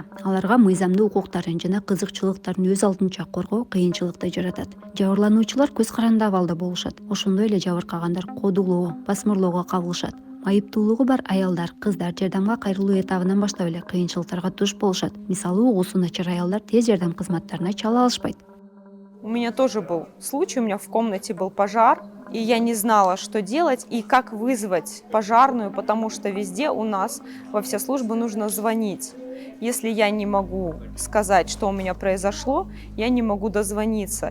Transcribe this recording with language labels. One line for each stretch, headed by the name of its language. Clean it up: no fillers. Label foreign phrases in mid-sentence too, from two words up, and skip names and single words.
Kyrgyz: Аларга мыйзамдуу укуктарын жана кызыкчылыктарын өз алдынча коргоо кыйынчылыкты жаратат. Жабырлануучулар көз каранды абалда болушат. Ошондой эле жабыркагандар кодулоо, басмырлоого кабылышат. Майыптуулугу бар аялдар, кыздар жардамга кайрылуу этабынан баштап эле кыйынчылыктарга туш болушат. Мисалы, угуусу начар аялдар тез жардам кызматтарына чала алышпайт.
Russian: У меня тоже был случай, у меня в комнате был пожар, и я не знала, что делать и как вызвать пожарную, потому что везде у нас во все службы нужно звонить. Если я не могу сказать, что у меня произошло, я не могу дозвониться.